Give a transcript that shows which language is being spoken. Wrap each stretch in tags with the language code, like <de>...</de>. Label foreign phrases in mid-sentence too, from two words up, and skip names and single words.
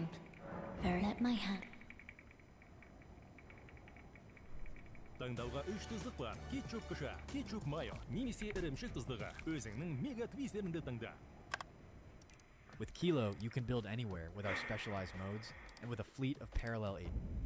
<en>Bear let my hand.</en> <kk>Таңдауға 3 тұздық бар. Кетчуп қыша, кетчуп майо, немесе ірімшік тұздығы. Өзіңнің мега твистеріңді таңда.</kk> <en>With Kilo, you can build anywhere with our specialized modes and with a fleet of parallel agents.</en>